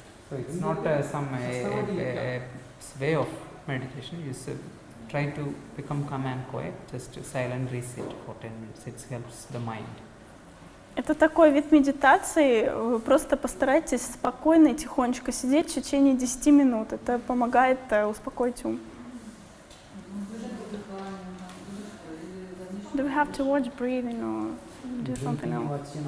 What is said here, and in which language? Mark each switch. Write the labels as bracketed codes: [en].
[en] So it's not some a way of meditation. You try to become calm and quiet, just silently sit for 10 minutes. It helps the mind. [ru] Это такой вид медитации. Вы просто постарайтесь спокойно и тихонечко сидеть в течение 10 минут. Это помогает успокоить ум. [en] Do we have to watch breathing or do something else?